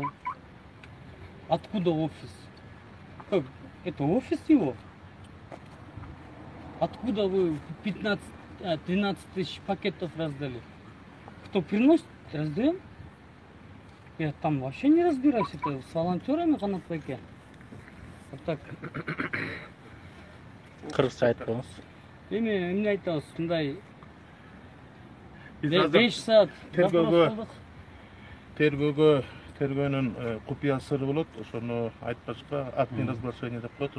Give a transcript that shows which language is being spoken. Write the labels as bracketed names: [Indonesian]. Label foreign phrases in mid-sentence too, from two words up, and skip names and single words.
[Russian] Откуда офис? Это офис его? Откуда вы 13 тысяч пакетов раздали? Кто приносит, раздаем? Я там вообще не разбираюсь, это с волонтерами Канатбеке. Вот так. [Kyrgyz] Кыргызча айтпаңыз. Эмне айтабыз, мындай 5 саат тергөөнүн купуя сыры болот. Ошону айтпашка [Russian] актный разглашение [Kyrgyz] деп коет.